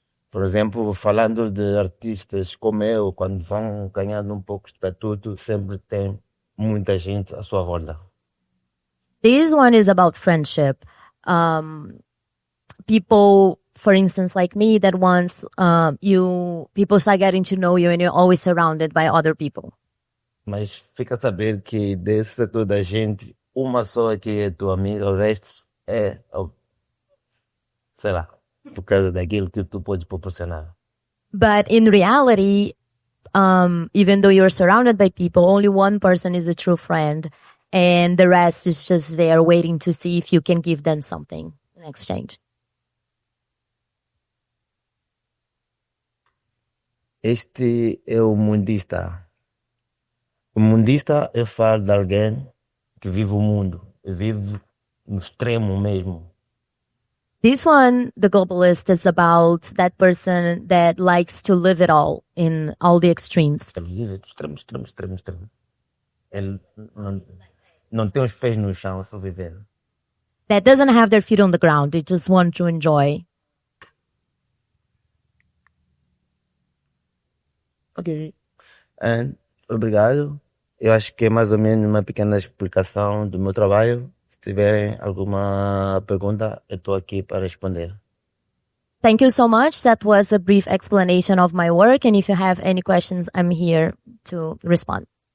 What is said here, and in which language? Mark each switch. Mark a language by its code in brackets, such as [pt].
[pt] Por exemplo, falando de artistas como eu, quando vão ganhando um pouco de estatuto, sempre tem muita gente à sua volta. [en] This one is about friendship. People, for instance, like me, that once people start getting to know you and you're always surrounded by other people. [pt] Mas fica a saber que desse toda a gente, uma só que é tua amiga, o resto é, sei lá, por causa daquilo que tu pode proporcionar. [en] But in reality, even though you're surrounded by people, only one person is a true friend, and the rest is just there waiting to see if you can give them something in exchange. [pt] Este é o mundista. O mundista, eu falo de alguém que vive o mundo, vive no extremo mesmo. [en] This one, the globalist, is about that person that likes to live it all in all the extremes. [pt] Ele vive extremo, extremo, extremo, extremo. Ele não tem os pés no chão, só viver. [en] That doesn't have their feet on the ground. They just want to enjoy. [pt] Ok. Obrigado. Eu acho que é mais ou menos uma pequena explicação do meu trabalho. Se tiverem alguma pergunta, eu estou aqui para responder. [en] Thank you so much. That was a brief explanation of my work. And if you have any questions, I'm here to respond.